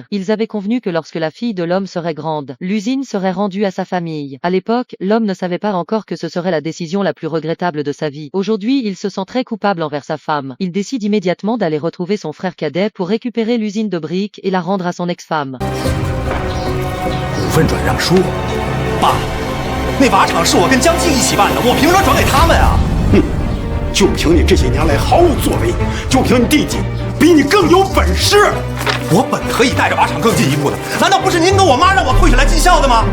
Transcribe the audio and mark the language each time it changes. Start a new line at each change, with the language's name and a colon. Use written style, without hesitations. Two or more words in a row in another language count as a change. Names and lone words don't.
French: Ils avaient convenu que lorsque la fille de l'homme serait grande, l'usine serait rendue à sa famille. À l'époque, l'homme ne savait pas encore que ce serait la décision la plus regrettable de sa vie. Aujourd'hui, il se sent très coupable envers sa femme. Il décide immédiatement d'aller retrouver son frère cadet pour récupérer l'usine de briques et la rendre à son ex-femme.
Chinese: 股份转让书，爸，那瓦厂是我跟江青一起办的，我凭什么转给他们啊？哼，就凭你这些年来毫无作为，就凭你弟弟比你更有本事。我本可以带着瓦厂更进一步的，难道不是您跟我妈让我退下来尽孝的吗？